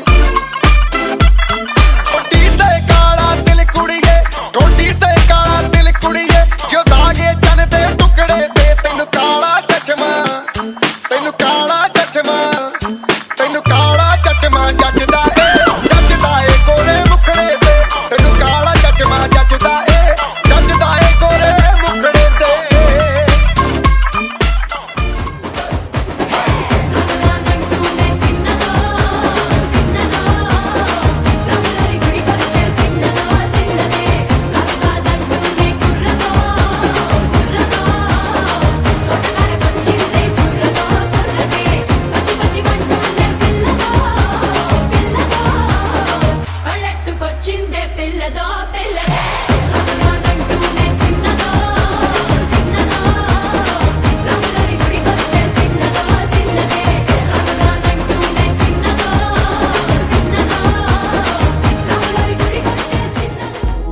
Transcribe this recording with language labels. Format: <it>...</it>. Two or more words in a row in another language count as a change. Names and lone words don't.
<pa>ਗੋਡੀ ਤੇ ਕਾਲਾ ਦਿਲ ਕੁੜੀਏ ਗੋਡੀ ਤੇ ਕਾਲਾ ਦਿਲ ਕੁੜੀਏ ਜੋ ਦਾਗੇ ਚੰਨ ਦੇ ਟੁਕੜੇ ਤੇ ਤੈਨੂੰ ਕਾਲਾ ਚਸ਼ਮਾ ਤੈਨੂੰ ਕਾਲਾ ਚਸ਼ਮਾ ਤੈਨੂੰ ਕਾਲਾ ਚਸ਼ਮਾ ਜੱਜਦਾ ਏ ਗੋਰੇ ਮੁਖੜੇ ਤੇ ਤੈਨੂੰ ਕਾਲਾ ਚਸ਼ਮਾ ਜੱਜਦਾ ਏ ਗੋਰੇ ਮੁਖੜੇ ਤੇ</pa> <te>రానంటూనే చిన్నదో చిన్నదో రాములరి గుడికొచ్చే చిన్నదో చిన్నదే కాదంటూనే కుర్రదో కుర్రదో తోటకాడకొచ్చిందే కుర్రదో కుర్రదే పచ్చి పచ్చి మంటూనే పిల్లదో పిల్లదో పల్లెట్టుకొచ్చిందే పిల్లదో పిల్లదే రానంటూనే చిన్నదో చిన్నదో రాములరి గుడికొచ్చే చిన్నదో చిన్నదే రానంటూనే చిన్నదో చిన్నదో రాములరి గుడికొచ్చే చిన్నదో</te>